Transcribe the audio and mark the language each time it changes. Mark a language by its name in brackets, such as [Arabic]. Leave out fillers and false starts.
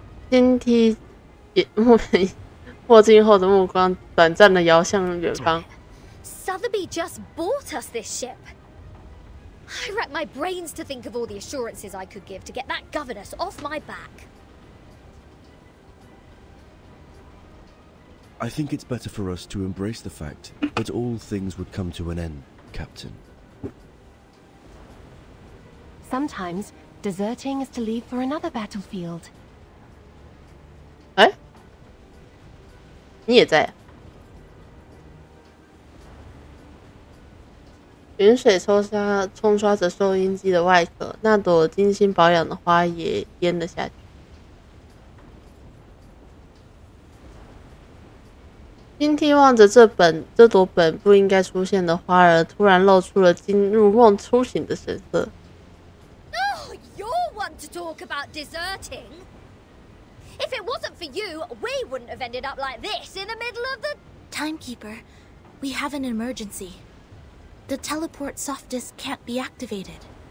[Chinese] 金梯墨镜后的目光短暂的摇向远方。 [English] Sotheby just bought us this ship. I racked my brains to think of all the assurances I could give to get that governess off my back. I think it's better for us to embrace the fact that all things would come to an end, Captain. Sometimes, deserting is to leave for another battlefield. [Chinese] 哎，你也在啊？云水冲刷着收音机的外壳，那朵精心保养的花也淹了下去。金梯望着这朵本不应该出现的花儿，突然露出了惊入梦初醒的神色。 [English] Oh, you're one to talk about deserting. If it wasn't for you, we wouldn't have ended up like this in the middle of the... Timekeeper, we have an emergency. The teleport soft disk can't be activated.